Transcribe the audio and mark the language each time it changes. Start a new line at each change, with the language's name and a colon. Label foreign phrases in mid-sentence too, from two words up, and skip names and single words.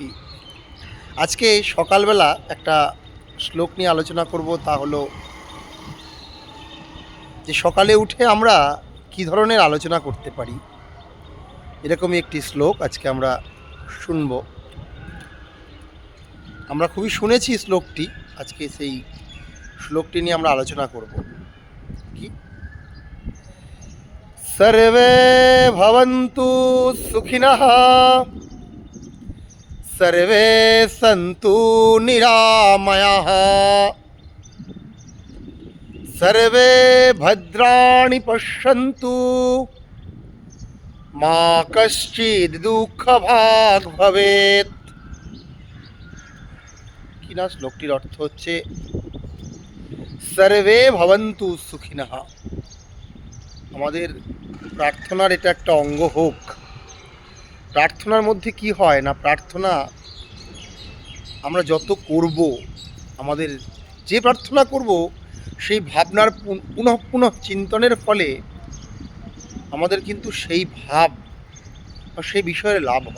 Bangla: আজকে সকালবেলা একটা শ্লোক নিয়ে আলোচনা করব, তা হলো যে সকালে উঠে আমরা কী ধরনের আলোচনা করতে পারি। এরকমই একটি শ্লোক আজকে আমরা শুনব। আমরা খুবই শুনেছি শ্লোকটি, আজকে সেই শ্লোকটি নিয়ে আমরা আলোচনা করব। কি?
Sanskrit: সর্বে ভবন্তু সুখিনঃ, সর্বে সন্তু নিরাময়াঃ, সর্বে ভদ্রাণি পশ্যন্তু, মা কশ্চিৎ দুঃখভাগ ভবেৎ।
Bangla: কি না, শ্লোকটির অর্থ হচ্ছে
Sanskrit: সর্বে ভবন্তু সুখিনঃ।
Bangla: আমাদের প্রার্থনার এটা একটা অঙ্গ হোক। প্রার্থনার মধ্যে কি হয় না, প্রার্থনা আমরা যত করব, আমাদের যে প্রার্থনা করব সেই ভাবনার পুনঃ পুনঃ চিন্তনের ফলে আমাদের কিন্তু সেই ভাব বা সেই বিষয়ের লাভ হয়।